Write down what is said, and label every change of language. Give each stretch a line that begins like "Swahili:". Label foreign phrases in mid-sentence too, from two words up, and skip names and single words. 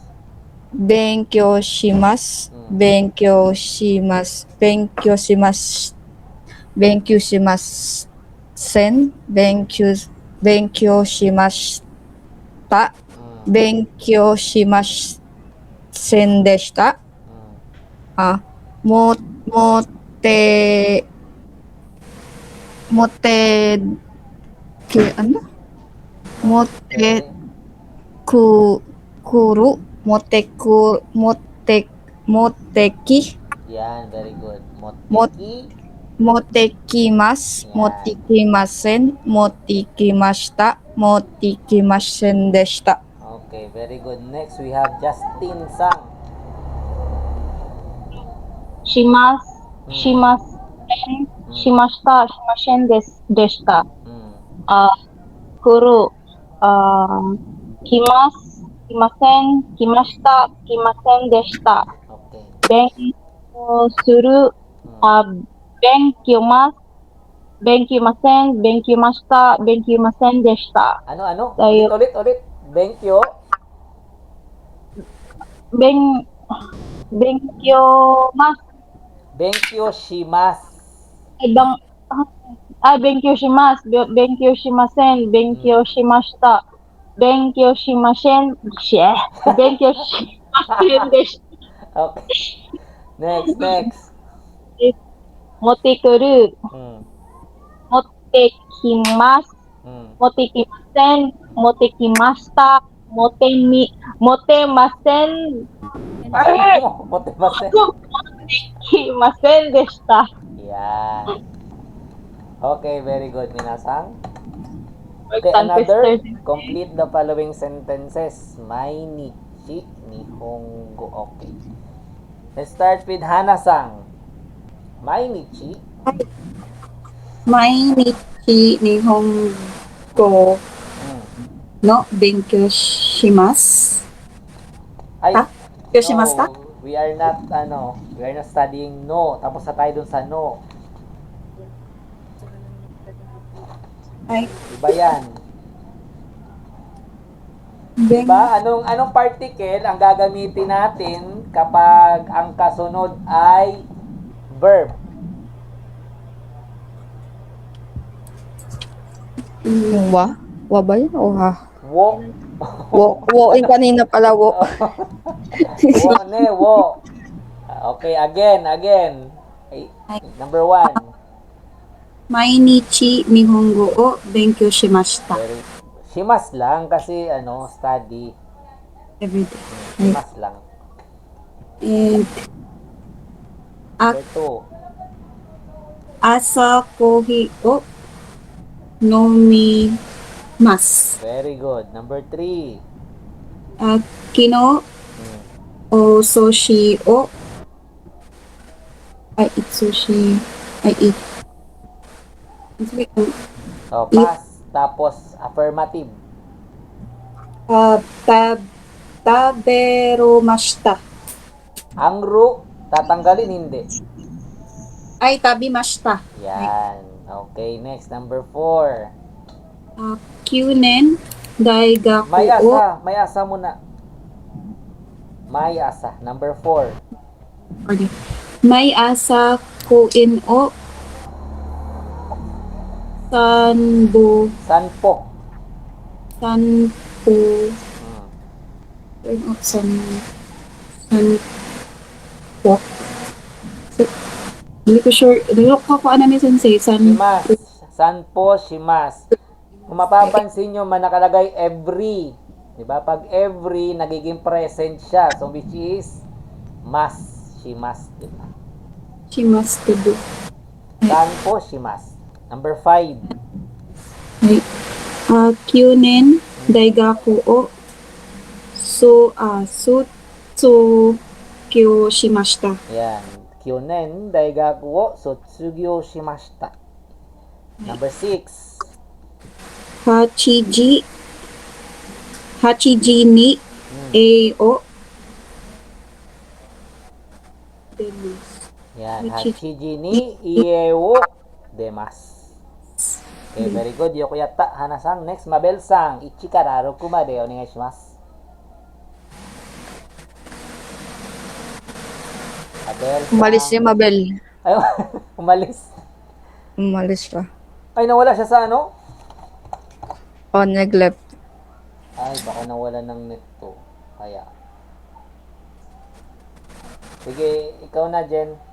Japanese: 勉強します、勉強します、勉強しません、勉強しました, Mm. 勉強しませんでした. Mm. Mote,
Filipino: ano?
English: Okay.
Japanese: 来る、持てき,
English: Yan, very good. Moteki.
Japanese: motekimasu,
Filipino: Yan.
Japanese: 持てきません、持てきました、持てきませんでした.
English: Okay, very good. Next, we have Justin Sang.
Japanese: Shimas, Mm. しません、しました、しましぇんでした. Mm. 来る、来ます、来ません、来ました、来ませんでした.
English: Okay.
Japanese: 勉強する, Mm. 勉強ます、勉強ません、勉強ました、勉強ませんでした.
Filipino: Ano? Tayo. Ulit.
Japanese: Benkyo. Benkyoumasu. 勉強します. 勉強します、勉強しません、勉強しました、勉強しましぇん、勉強しませんでした.
English: Okay. Next.
Japanese: Motekuru, Mm. motekimasu, Mm. 持てきません、持てきました、持てません, Motivasen. 持てきませんでした.
Filipino: Yan.
English: Okay, very good, minasang. Work Okay, on another. twister. Complete the following sentences.
Japanese: 毎日日本語.
English: Okay. Let's start with Hana-sang.
Japanese: Mainichi. 毎日日本語 Mm. の勉強します. Ay, は？よしました?
English: we are not studying no.
Filipino: Tapos na tayo dun sa no. Ay, Iba yan. ben, Diba? Anong particle ang gagamitin natin kapag ang kasunod ay verb? Yung wa? Wa ba yun? O ha?
Japanese: Wo.
Filipino: Wo, yung kanina pala wo.
English: Wo. Okay, again. Ay, number 1.
Japanese: 毎日日本語を勉強しました.
Filipino: Shimas lang kasi study.
English: Every day.
Filipino: Shimas lang.
English: And Number 2.
Japanese: 朝コーヒーを飲みます.
English: Very good. Number 3.
Japanese: きのおすしを
English: I eat sushi. I eat. So, pass.
Filipino: Tapos, affirmative.
Japanese: Taberomashita.
Filipino: Ang ru, tatanggalin, hindi.
Japanese: Ay, tabimashita.
English: Yan. Okay, next. Number 4.
Japanese: きゅねん大学を毎朝
Filipino: muna.
Japanese: 毎朝.
Filipino: Number 4.
Japanese: 毎朝こいんを散歩 Sanpo. sanpo Hmm. sanpo.
Filipino: Hindi ko sure. Dilo ko ano ni sensei.
Japanese: します。散歩、します.
Filipino: Kung mapapansin nyo, nakalagay every. Diba? Pag every, nagiging present siya.
English: So, which is must. She must. Diba? She must to do.
Filipino: Saan po?
English: She must. Number 5. Right.
Japanese: きゅねん大学をすつきょしました.
Filipino: Yan.
Japanese: 去年、大学を卒業しました.
English: Number 6.
Japanese: 八時にえを出ます.
Filipino: Yan.
Japanese: Hachiji. 八時に家を出ます.
English: Okay, very good.
Japanese: Yokoyata, Hana-san. Next, Mabel-san. 1から6までお願いします。Mabel-san.
Filipino: Umalis si Mabel. Ay, umalis. Umalis pa. Ay, nawala siya sa ano? O, neglect. Ay, baka nawala ng net to. Kaya. Sige, ikaw na, Jen.